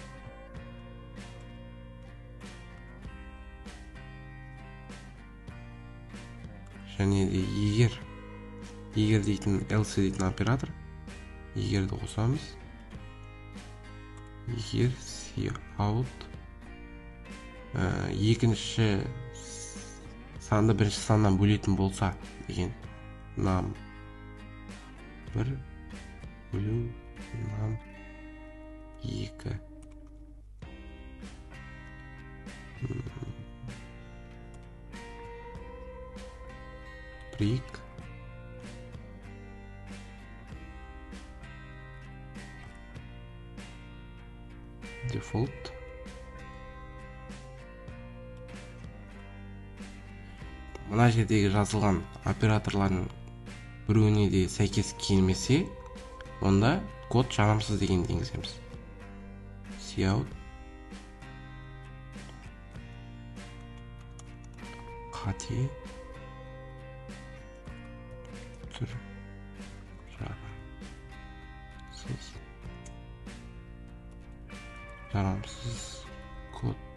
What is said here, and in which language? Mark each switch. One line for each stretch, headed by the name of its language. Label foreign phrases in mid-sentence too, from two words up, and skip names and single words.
Kazakh: Және де егер дейтін else дейтін оператор, егерді қосамыз, егер cout екінші санды бірінші саннан бөлетін болса деген num1 бөлу num2
English: break default
Kazakh: мына жердегі жазылған операторлардың біреуіне де сәйкес келмесе, онда код жарамсыз деген енгіземіз. cout қате түр жарамсыз код.